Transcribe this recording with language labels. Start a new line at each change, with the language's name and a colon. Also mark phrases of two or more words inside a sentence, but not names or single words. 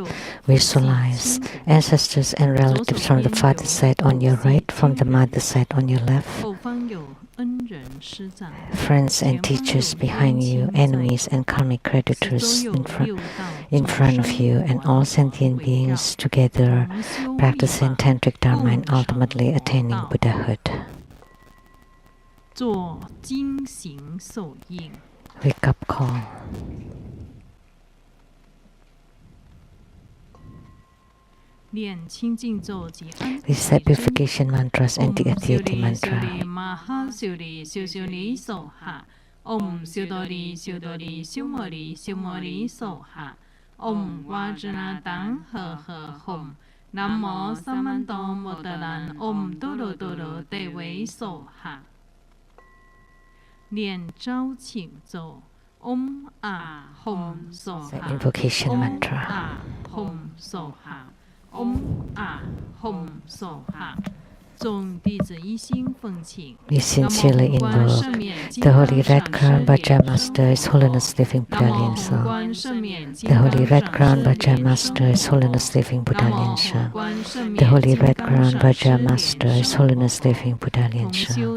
English: Visualize ancestors and relatives from the father's side on your right, from the mother's side on your left, friends and teachers behind you, enemies and karmic creditors in front of you, and all sentient beings together practicing tantric dharma and ultimately attaining Buddhahood. Wake up call. Recite purification mantras and the Atyeti mantra.
Sanskrit: ॐ सिओदोरि सिओदोरि सिउमोरि सिउमोरि स्वाहा. ॐ वज्र दाङ् हे हे हूँ. नमो समन्त मोदलन् ॐ दोरो दोरो दे वेइ स्वाहा.
Chinese: 念招请咒
Sanskrit: ॐ आः हूँ स्वाहा.
English: Invocation mantra.
Sanskrit: आः हूँ स्वाहा ॐ आः हूँ स्वाहा.
Chinese: 众弟子一心奉请。
English: We sincerely invoke the Holy Red Crown Bhaja Master, His Holiness Living Buddha Lian Sheng. The Holy Red Crown Bhaja Master, His Holiness Living Buddha Lian Sheng. The Holy Red Crown Bhaja Master, His Holiness Living Buddha Lian Sheng.